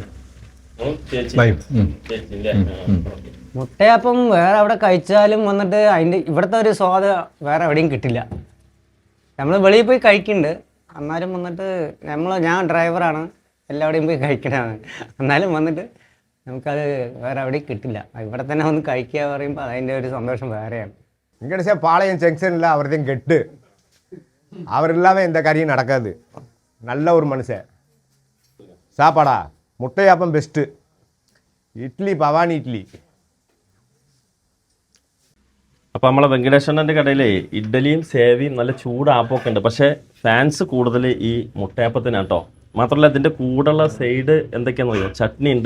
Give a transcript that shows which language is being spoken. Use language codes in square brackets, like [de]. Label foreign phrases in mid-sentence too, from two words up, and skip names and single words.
[ml] മുട്ടയപ്പം വേറെ അവിടെ കഴിച്ചാലും വന്നിട്ട് അതിൻ്റെ ഇവിടുത്തെ ഒരു സ്വാദ് വേറെ എവിടെയും കിട്ടില്ല. നമ്മൾ വെളിയിൽ പോയി കഴിക്കുന്നുണ്ട്, എന്നാലും വന്നിട്ട് ഞാൻ ഡ്രൈവറാണ്, എല്ലാവിടെയും പോയി കഴിക്കണതാണ്. എന്നാലും വന്നിട്ട് നമുക്കത് വേറെ എവിടെയും കിട്ടില്ല. ഇവിടെ തന്നെ വന്ന് കഴിക്കുക പറയുമ്പോൾ അതിൻ്റെ ഒരു സന്തോഷം வேறைയാണ്. [ta] வெங்கடேஷா பாளையம் ஜங்ஷனில் அவர்தான் கெட்டு, அவர் இல்லாமல் இந்த காரியம் நடக்காது. நல்ல ஒரு மனுஷன். சாப்பாடா முட்டையாப்பம் பெஸ்ட்டு, [ml] ഇഡ്ഡലി ഭവാനി ഇഡ്ഡലി. അപ്പം നമ്മളെ വെങ്കടേശ്വരൻ്റെ കടയിലെ ഇഡ്ഡലിയും സേവയും നല്ല ചൂടാപ്പൊക്കെ ഉണ്ട്. പക്ഷേ ഫാൻസ് കൂടുതൽ ഈ മുട്ടയപ്പത്തിനാണ് കേട്ടോ. മാത്രമല്ല ഇതിൻ്റെ കൂടെയുള്ള സൈഡ് എന്തൊക്കെയാണെന്ന് പറയുക, ചട്നി ഉണ്ട്.